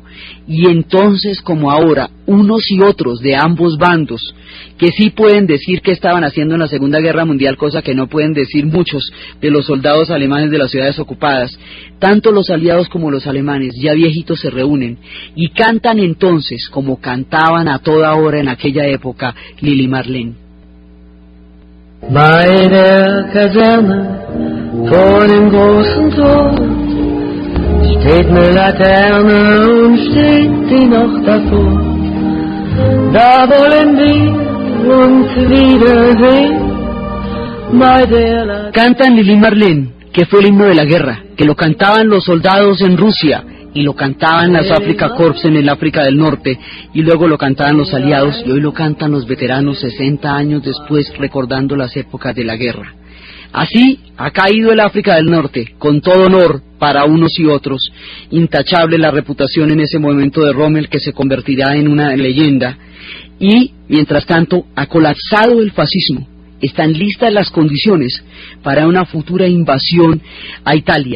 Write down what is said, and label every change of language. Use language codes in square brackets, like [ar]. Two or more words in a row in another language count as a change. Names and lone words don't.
[es] Y entonces, como ahora, unos y otros de ambos bandos, que sí pueden decir que estaban haciendo en la Segunda Guerra Mundial, cosa que no pueden decir muchos de los soldados alemanes de las ciudades ocupadas, tanto los aliados como los alemanes, ya viejitos, se reúnen y cantan entonces, como cantaban a toda hora en aquella época, Lili Marleen. [de] Bei der Kaserne vor dem großen Tor steht eine Laterne und steht die noch davor. Da wollen wir uns wiedersehen bei der Laterne. [es] Cantan Lili Marleen, que fue el himno de la guerra, que lo cantaban los soldados en Rusia, y lo cantaban las Afrika Korps en el África del Norte, y luego lo cantaban los aliados, y hoy lo cantan los veteranos 60 años después, recordando las épocas de la guerra. Así ha caído el África del Norte, con todo honor para unos y otros, intachable la reputación en ese momento de Rommel, que se convertirá en una leyenda, y mientras tanto ha colapsado el fascismo, están listas las condiciones para una futura invasión a Italia.